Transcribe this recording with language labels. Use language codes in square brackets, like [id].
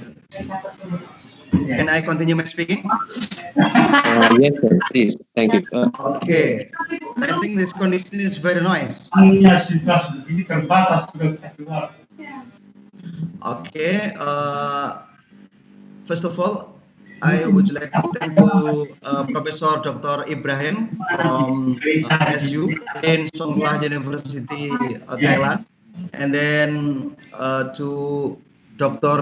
[en] Can I continue my speaking? Yes, sir, please. Thank you. Okay, I think this condition is very noise. [id] Ini terbatas sudah keluar. [en] Okay, first of all, I would like to thank to Professor Dr. Ibrahim from SU in Songkhla University, Thailand, and then to Dr.